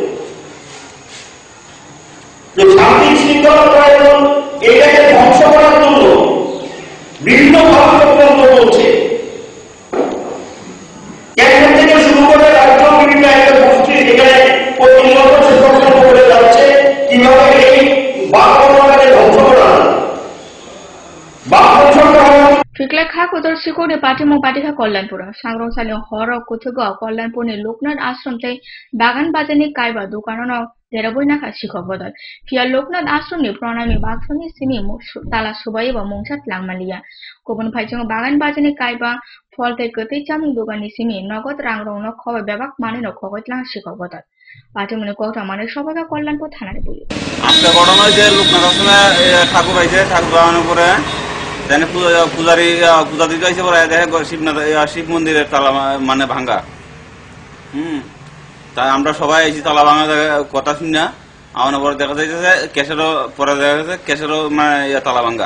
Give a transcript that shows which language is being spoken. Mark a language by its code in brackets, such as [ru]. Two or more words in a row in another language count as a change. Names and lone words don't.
[bn] যে শান্তি শৃঙ্খলা প্রয়োজন, এটাকে ধ্বংস করার জন্য বিভিন্ন কার্যক্রম চলছে। কেন্দ্র থেকে শুরু করে রাজ্য বিভিন্ন একটা গোষ্ঠী সেখানে প্রতিনিয়ত সচেতন করে যাচ্ছে কিভাবে এই বাক্যটাকে ধ্বংস করা যায়। [trp] फिक्ले खा कुदर सिकोने पार्टी मो पार्टी खा कल्याणपुर सांग्रं सालियों हर कुथुगा कल्याणपुर ने लोकनाथ आश्रम ते बागान बाजानी कायबा दुकानों देराबोई ना खा शिखक बदल फिया लोकनाथ आश्रम ने प्रणामी बागसनी सिमी ताला सुबाई व मोंगसात लांगमालिया गुबुन फाइजों बागान बाजानी कायबा फल ते गते चामुं दुकाननि सिमी नगद रांग्रं न खबे बेबाक माने न खगत लां शिखक बदल पार्टी मने कोटा माने सबागा कल्याणपुर थानारे बोली [bn] আজকে ঘটনা যে লোকনাথ আশ্রমে ঠাকুর আইছে, ঠাকুর বানানোর পরে জানে পূজারি পূজা দিতে আইছে পরে দেখে শিব মন্দিরের তালা মানে ভাঙ্গা। তাই আমরা সবাই আইছি তালা ভাঙা কথা শুনি না, আমার পরে দেখা যাইতেছে ক্যাশেরও পরে দেখা যাচ্ছে ক্যাশেরও মানে তালা ভাঙ্গা।